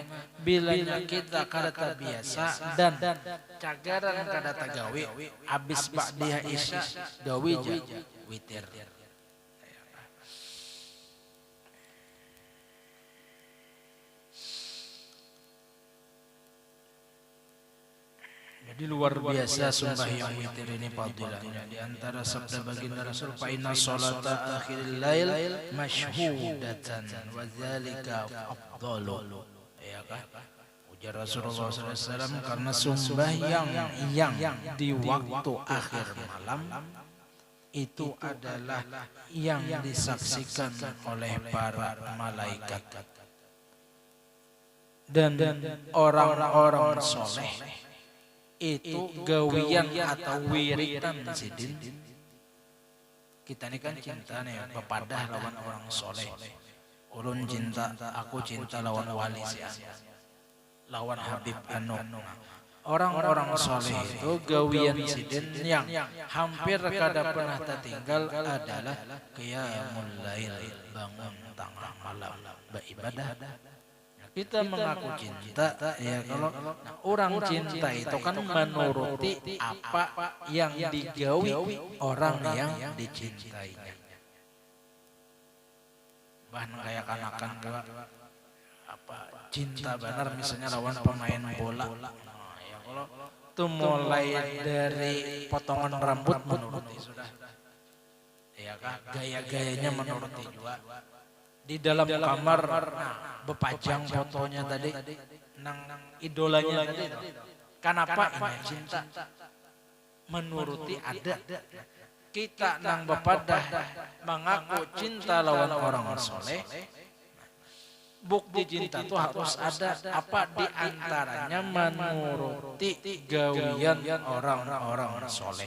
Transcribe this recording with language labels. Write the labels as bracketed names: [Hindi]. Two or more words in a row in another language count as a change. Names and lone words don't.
[Banjar] Bilanya kita kada tak biasa dan cagaran kada tak gawi, habis [Arabic] بعدية العشاء [Banjar] gawi aja witir. [Indonesian] Di luar biasa sembahyang witir ini fadilahnya. Di antara sabda baginda Rasul, [Arabic] فإن صلاة آخر الليل مشهودة وذلك أفضل. [Banjar] Ya kah? [Indonesian] Ujar Rasulullah SAW, karena sembahyang yang di waktu akhir malam itu adalah yang disaksikan oleh para malaikat dan orang-orang soleh. [Banjar] Itu gawian atau wiritan sidin. Kita ini kan cinta nih, bepadah lawan orang soleh. Ulun cinta, aku cinta lawan wali lawan Habib Anu. Orang-orang soleh itu gawian sidin yang hampir kada pernah tertinggal adalah [Arabic] قيام الليل, [Banjar] bangun tengah malam beribadah. [Indonesian] Kita mengaku cinta, ya kalau orang cinta itu kan menuruti apa yang digawi orang yang dicintainya. [Banjar] Bahkan kayak kanakan juga apa cinta benar misalnya lawan pemain bola. Ya kalau itu mulai dari potongan rambut menuruti sudah. [Indonesian] Ya kan gaya-gayanya menuruti juga. [Banjar] Di dalam kamar bepajang fotonya tadi nang idolanya tadi. [Indonesian] Kenapa ini cinta? Menuruti ada. [Banjar] Kita nang bepadah mengaku cinta lawan orang soleh. [Indonesian] Bukti cinta itu harus ada apa di antaranya menuruti gawian orang-orang soleh.